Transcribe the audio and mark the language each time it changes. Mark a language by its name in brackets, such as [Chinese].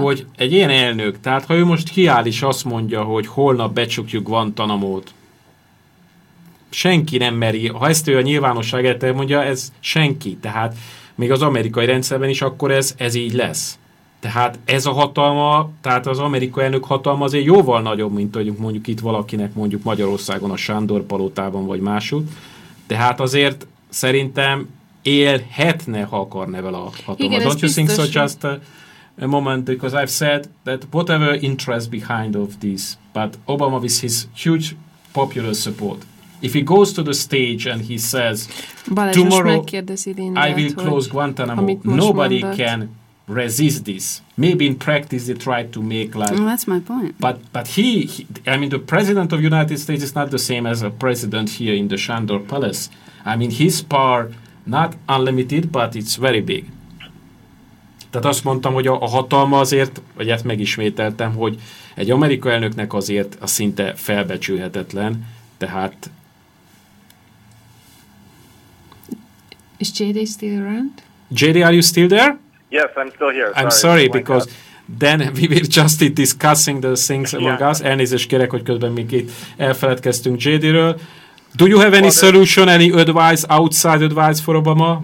[Hungarian] Hogy egy ilyen elnök, tehát ha ő most kiáll is azt mondja, hogy holnap becsukjuk Guantanamót, senki nem meri, ha ezt ő a nyilvánosság elmondja, ez senki, tehát még az amerikai rendszerben is akkor ez így lesz. Tehát ez a hatalma, tehát az amerikai elnök hatalma azért jóval nagyobb, mint mondjuk itt valakinek mondjuk Magyarországon a Sándor palotában vagy máshol. Tehát azért szerintem élhetne, ha akarne vele a hatalma. Igen, [English] don't you think so just a moment, because I've said that whatever interest behind of this, but Obama with his huge popular support, if he goes to the stage and he says, Balázs, I will close Guantanamo, nobody can resist this. Maybe in practice they try to make like... Well, that's my point. But he, I mean, the president of the United States is not the same as a president here in the Sándor Palace. I mean, his power, not unlimited, but it's very big. [Hungarian] Tehát azt mondtam, hogy a hatalma azért, vagy ezt megismételtem, hogy egy amerikai elnöknek azért a szinte felbecsülhetetlen, tehát... [English] Is J.D. still around? J.D., are you still there? Yes, I'm still here. Sorry, I'm sorry, because then we were just discussing the things among us. [Hungarian] Elnézést kérek, hogy közben még itt elfeledkeztünk J.D.-ről. [English] Do you have any solution, any advice, outside advice for Obama?